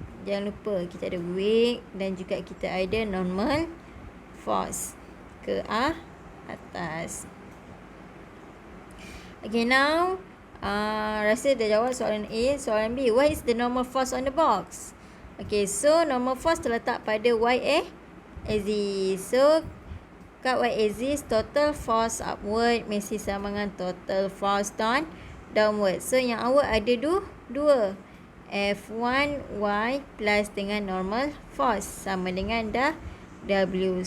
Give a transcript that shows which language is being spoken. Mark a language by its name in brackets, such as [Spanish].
[Malay] Jangan lupa kita ada weight dan juga kita ada normal force ke atas. Okay, now rasa dah jawab soalan A. Soalan B, [English] what is the normal force on the box? Okay, so normal force [Malay] terletak pada [English] y-axis. So kat y-axis, total force upward [Malay] mesti sama dengan [English] total force downward. [Malay] So yang awak ada dua F1Y plus dengan normal force sama dengan W.